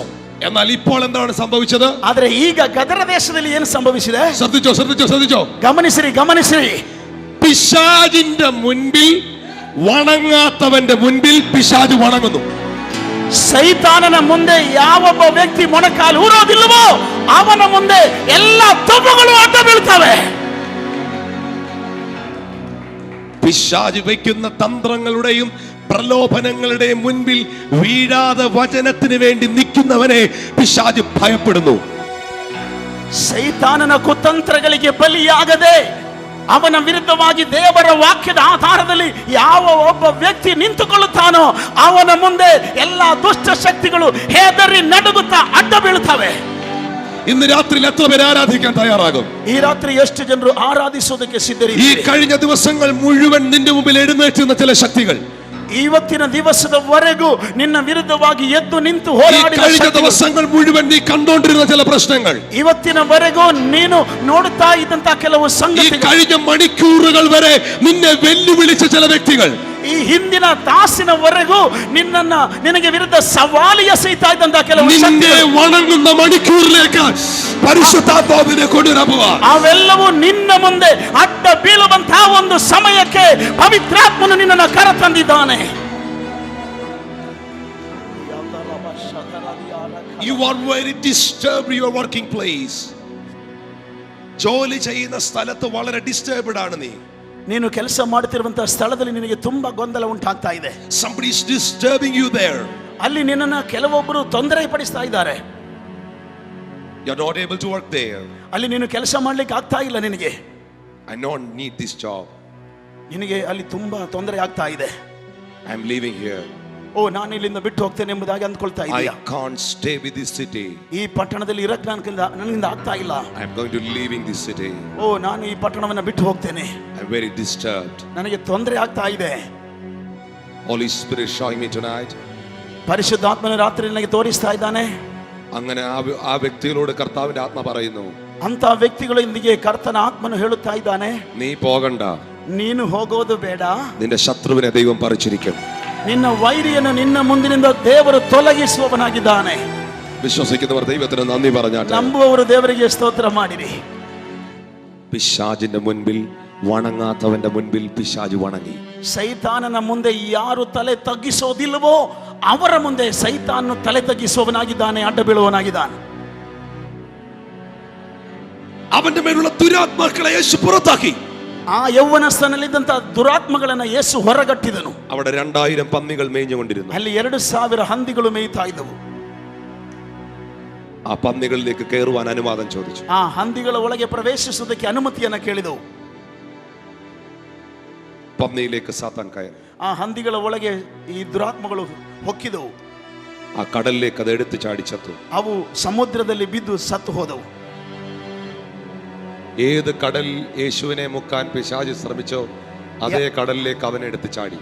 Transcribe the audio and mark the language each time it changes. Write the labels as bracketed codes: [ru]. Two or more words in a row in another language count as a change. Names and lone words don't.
[ml] എന്നാൽ ഇപ്പോൾ എന്താണ് സംഭവിച്ചത്? [kn] ಆದರೆ ಈಗ ಗದರ ದೇಶದಲ್ಲಿ ಏನು ಸಂಭವಿಸಿದೆ? [ml] ശ്രദ്ധിച്ചോ. [kn] ಗಮನಿಸಿರಿ. [ml] പിശാചിന്റെ മുൻപിൽ വണങ്ങാത്തവന്റെ മുൻപിൽ പിശാച് വണങ്ങുന്നു. [kn] ಸೈತಾನನ ಮುಂದೆ ಯಾವೊಬ್ಬ ವ್ಯಕ್ತಿ ಮೊಣಕಾಲು ಊರೋದಿಲ್ಲವೋ ಅವನ ಮುಂದೆ ಎಲ್ಲ ತಪ್ಪುಗಳು ಅಡ್ಡ ಬೀಳ್ತವೆ. [ml] പിശാച് വയ്ക്കുന്ന തന്ത്രങ്ങളുടെയും പ്രലോഭനങ്ങളുടെയും മുൻപിൽ വീഴാതെ വചനത്തിന് വേണ്ടി നിൽക്കുന്നവനെ പിശാച് ഭയപ്പെടുന്നു. [kn] ಸೈತಾನನ ಕುತಂತ್ರಗಳಿಗೆ ಬಲಿಯಾಗದೆ ಅವನ ವಿರುದ್ಧವಾಗಿ ದೇವರ ವಾಕ್ಯದ ಆಧಾರದಲ್ಲಿ ಯಾವ ಒಬ್ಬ ವ್ಯಕ್ತಿ ನಿಂತುಕೊಳ್ಳುತ್ತಾನೋ ಅವನ ಮುಂದೆ ಎಲ್ಲಾ ದುಷ್ಟ ಶಕ್ತಿಗಳು ಹೆದರಿ ನಡುಗುತ್ತಾ ಅಡ್ಡ ಬೀಳುತ್ತವೆ. [ml] ഇന്ന് രാത്രിയിൽ എത്ര പേര് ആരാധിക്കാൻ തയ്യാറാകും? ഈ രാത്രി [kn] ಎಷ್ಟು ಜನರು ಆರಾಧಿಸೋದಕ್ಕೆ ಸಿದ್ಧರಿದ್ದೀರಿ? [ml] ഈ കഴിഞ്ഞ ദിവസങ്ങൾ മുഴുവൻ നിന്റെ മുമ്പിൽ എഴുന്നേറ്റുന്ന ചില ശക്തികൾ, [kn] ಇವತ್ತಿನ ದಿವಸದವರೆಗೂ ನಿನ್ನ ವಿರುದ್ಧವಾಗಿ ಎದ್ದು ನಿಂತು ಹೋರಾಡಿದ [ml] കഴിഞ്ഞ ദിവസങ്ങൾ മുഴുവൻ നീ കണ്ടുകൊണ്ടിരുന്ന ചില പ്രശ്നങ്ങൾ, [kn] ಇವತ್ತಿನವರೆಗೂ ನೀನು ನೋಡುತ್ತಾ ಇದ್ದಂತ ಕೆಲವು [ml] ഈ [kn] ಸಂಗತಿಗಳು, [ml] കഴിഞ്ഞ മണിക്കൂറുകൾ വരെ നിന്നെ വെല്ലുവിളിച്ച ചില വ്യക്തികൾ, [kn] ಈ ಹಿಂದಿನ ತಾಸಿನವರೆಗೂ ನಿನಗೆ ವಿರುದ್ಧ ಸವಾಲು ಎಸೆಯುತ್ತಾ ಇದ್ದಂತ ಕೆಲವು [ml] നിന്നെ വണങ്ങുന്ന മണിക്കൂറിലേക്ക് പരിശുദ്ധാത്മാവിനെ കൊണ്ടുവരാ. [kn] ಅವೆಲ್ಲವೂ ನಿನ್ನ ಮುಂದೆ ಅಡ್ಡ ಬೀಳುವಂತಹ ಒಂದು ಸಮಯಕ್ಕೆ ಪವಿತ್ರಾತ್ಮನು ನಿನ್ನನ್ನು ಕರ ತಂದಿದ್ದಾನೆ. [en] You are very disturbed your working place. [ml] ജോലി ചെയ്യുന്ന സ്ഥലത്ത് വളരെ ഡിസ്റ്റർബ്ഡ് ആണ് നീ. [kn] ನೀನು ಕೆಲಸ ಮಾಡುತ್ತಿರುವಂತಹ ಸ್ಥಳದಲ್ಲಿ ನಿನಗೆ ತುಂಬಾ ಗೊಂದಲ ಉಂಟಾಗ್ತಾ ಇದೆ. [en] Somebody is disturbing you there. [kn] ಅಲ್ಲಿ ನಿನ್ನನ್ನು ಕೆಲವೊಬ್ಬರು ತೊಂದರೆ ಪಡಿಸ್ತಾ ಇದ್ದಾರೆ. [en] You are not able to work there. [kn] ಅಲ್ಲಿ ನೀನು ಕೆಲಸ ಮಾಡ್ಲಿಕ್ಕೆ ಆಗ್ತಾ ಇಲ್ಲ. ನಿನಗೆ [en] I don't need this job. [kn] ನಿನಗೆ ಅಲ್ಲಿ ತುಂಬಾ ತೊಂದರೆ ಆಗ್ತಾ ಇದೆ. [en] I am leaving here. [kn] ಓ, ನಾನು ಇಲ್ಲಿಂದ ಬಿಟ್ಟು ಹೋಗ್ತೇನೆ ಎಂಬುದಾಗಿ ಅಂದ್ಕೊಳ್ತಾ ಇದೀಯಾ? [en] I can't stay with this city. [kn] ಈ ಪಟ್ಟಣದಲ್ಲಿ ಇರಕ್ಕೆ ನನಗಿಂದ ಆಗ್ತಾ ಇಲ್ಲ. [en] I am going to leaving this city. [kn] ಓ, ನಾನು ಈ ಪಟ್ಟಣವನ್ನ ಬಿಟ್ಟು ಹೋಗ್ತೇನೆ. [en] I am very disturbed. [kn] ನನಗೆ ತೊಂದರೆ ಆಗ್ತಾ ಇದೆ. [en] Holy Spirit showing me tonight. [kn] ಪರಿಶುದ್ಧಾತ್ಮನ ರಾತ್ರಿ ನನಗೆ ತೋರಿಸ್ತಾ ಇದ್ದಾನೆ. [ml] അങ്ങനെ ആ വ്യക്തികളോട് കർത്താവിന്റെ ആത്മ പറയുന്നു, [kn] ಅಂತ ವ್ಯಕ್ತಿಗಳೊಂದಿಗೆ ಕರ್ತನ ಆತ್ಮನು ಹೇಳುತ್ತಾ ಇದ್ದಾನೆ, [ml] നീ പോകണ്ട, [kn] ನೀನು ಹೋಗೋದು ಬೇಡ. [ml] നിന്റെ ശത്രുവിനെ ദൈവം പറിച്ചിരിക്കും. [kn] ನಿನ್ನ ವೈರಿಯನ್ನು ನಿನ್ನ ಮುಂದಿನಿಂದ ದೇವರು ತೊಲಗಿಸುವವನಾಗಿದ್ದಾನೆ. [ml] വിശ്വസിക്കുന്നവർ ദൈവത്തിന് നന്ദി പറഞ്ഞാട്ടെ. [kn] ನಂಬುವವರು ದೇವರಿಗೆ ಸ್ತೋತ್ರ ಮಾಡಿರಿ. [ml] പിശാചിന്റെ മുൻപിൽ വണങ്ങാത്തവന്റെ മുൻപിൽ പിശാച് വണങ്ങി. [kn] ಸೈತಾನನ ಮುಂದೆ ಯಾರು ತಲೆ ತಗ್ಗಿಸೋದಿಲ್ಲವೋ ಅವರ ಮುಂದೆ ಸೈತಾನನು ತಲೆ ತಗ್ಗಿಸುವವನಾಗಿದ್ದಾನೆ, ಅಡ್ಡ ಬೀಳುವವನಾಗಿದ್ದಾನೆ. [ml] അവന്റെ മേലുള്ള ദുരാത്മാക്കളെ യേശു പുറത്താക്കി. [kn] ಆ ಯೌವನಸ್ಥನಲ್ಲಿದ್ದಂತ ದುರಾತ್ಮಗಳನ್ನ ಯೇಸು ಹೊರಗಟ್ಟಿದನು. [ml] അവിടെ 2000 പന്നികൾ മേഞ്ഞുകൊണ്ടിരുന്നു. [kn] ಅಲ್ಲಿ 2000 ಹಂದಿಗಳು ಮೇಯ್ತಾ ಇದ್ದವು. [ml] ആ പന്നികളിലേക്ക് കയറുവാൻ അനുവാദം ചോദിച്ചു. [kn] ಆ ಹಂದಿಗಳ ಒಳಗೆ ಪ್ರವೇಶಿಸುವುದಕ್ಕೆ ಅನುಮತಿಯನ್ನ ಕೇಳಿದವು. [ml] പന്നിയിലേക്ക് സാത്താൻ കയറി. [kn] ಆ ಹಂದಿಗಳ ಒಳಗೆ ಈ ದುರಾತ್ಮಗಳು ಹೊಕ್ಕಿದವು. [ml] ആ കടലിലേക്ക് അത് എടുത്തു ചാടി ചത്തു. [kn] ಅವು ಸಮುದ್ರದಲ್ಲಿ ಬಿದ್ದು ಸತ್ತು ಹೋದವು. [ml] ഏത് കടൽ യേശുവിനെ മുക്കാൻ പിശാച് ശ്രമിച്ചോ അതേ കടലിലേക്ക് അവനെ എടുത്ത് ചാടി.